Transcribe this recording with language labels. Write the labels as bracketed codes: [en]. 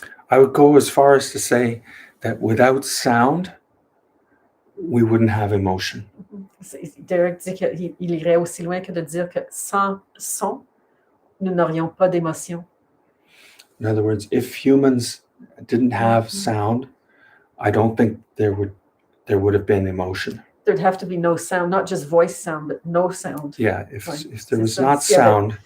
[en] I would go as far as to say that without sound, we wouldn't have emotion. [fr] Derek dit qu'il irait aussi loin que de dire que sans son, nous n'aurions pas d'émotion. [en] In other words, if humans didn't have sound, I don't think there would have been emotion. There'd have to be no sound, not just voice sound, but no sound. Yeah, if there was not sound.